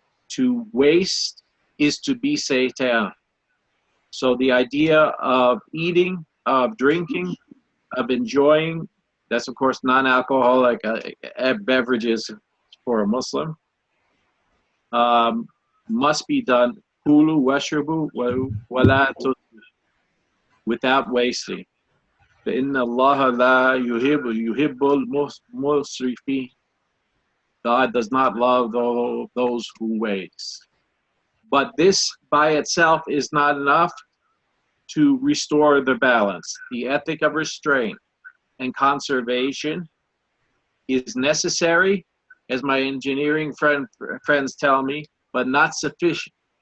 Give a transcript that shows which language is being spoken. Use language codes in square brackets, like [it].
[en] To waste is to be Satan. So the idea of eating, of drinking, of enjoying, that's of course non-alcoholic beverages for a Muslim, must be done [ar] kulu washrabu wala [en] without wasting. [ar] فإن الله لا يحب المسرفين. [en] God does not love those who waste. But this by itself is not enough to restore the balance. The ethic of restraint and conservation is necessary, as my engineering friends tell me, but not sufficient.